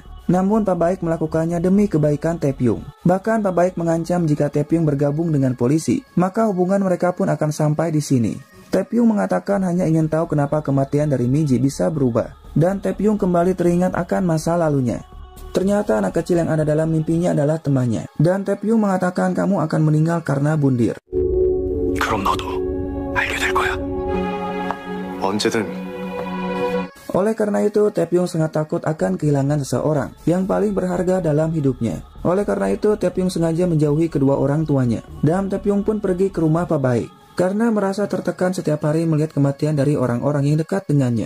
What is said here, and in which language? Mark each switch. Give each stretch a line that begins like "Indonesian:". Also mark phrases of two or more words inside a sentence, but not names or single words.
Indonesian: Namun Pak Baik melakukannya demi kebaikan Tae-pyung. Bahkan Pak Baik mengancam jika Tae-pyung bergabung dengan polisi, maka hubungan mereka pun akan sampai di sini. Tae-pyung mengatakan hanya ingin tahu kenapa kematian dari Min-ji bisa berubah. Dan Tae-pyung kembali teringat akan masa lalunya. Ternyata anak kecil yang ada dalam mimpinya adalah temannya. Dan Tae-pyung mengatakan kamu akan meninggal karena bundir.
Korean: 그럼 너도 알게 될 거야. 언제든.
Indonesian: Oleh karena itu, Tae-pyung sangat takut akan kehilangan seseorang yang paling berharga dalam hidupnya. Oleh karena itu, Tae-pyung sengaja menjauhi kedua orang tuanya. Dan Tae-pyung pun pergi ke rumah Pak Baik, karena merasa tertekan setiap hari melihat kematian dari orang-orang yang dekat dengannya.